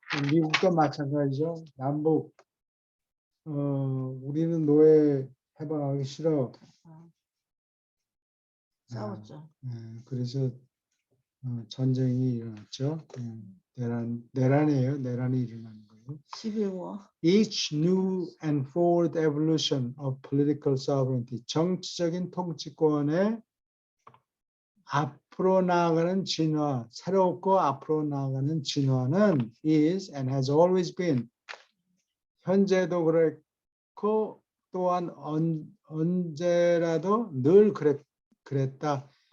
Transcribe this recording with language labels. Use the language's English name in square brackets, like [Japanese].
[Korean] 미국도 마찬가지죠. 남북 우리는 노예 해방하기 싫어. 싸웠죠. 그래서 전쟁이 일어났죠. 내란이에요. 내란이 일어나는 거예요. 12월. [English] Each new and forward evolution of political sovereignty. [Korean] 정치적인 통치권의 앞으로 나아가는 진화, 새롭고 앞으로 나아가는 진화는 [English] is and has always been [Korean] 현재도 그랬고 또한 언제라도 늘 그랬다.